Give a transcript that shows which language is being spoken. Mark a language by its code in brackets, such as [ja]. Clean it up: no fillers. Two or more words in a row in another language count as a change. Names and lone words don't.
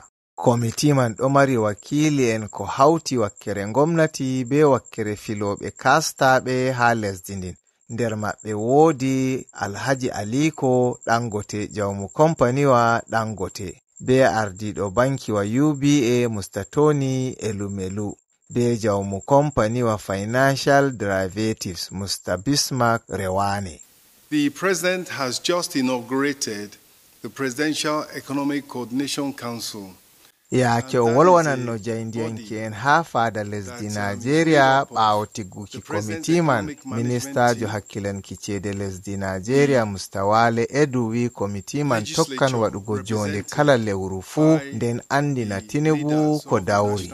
[ff] Komiti man ɗo mari wakili'en ko hawti wakkere ngomnati be wakkere filooɓe kastaɓe haa lesdi ndin. Nder maɓɓe woodi Alhaji Aliko Dangote jawmu kompaniwa Dangote, be ardiiɗo bankiwa UBA Mustatoni Elumelu, be jawmu kompaniwa Financial Derivatives Mr. Bismarck Rewane. [en] The President has just inaugurated the Presidential Economic Coordination Council. [ff] Yaake o wolwananno jayndiyanke'en haa faada lesdi Naajeeriya ɓaawo tigguki komiti man. Ministaajo hakkilanki ceede lesdi Naajeeriya Mustawale Edu wi komiti man tokkan waɗugo jonde kala lewru fuu nden andina Tinubu ko dawri.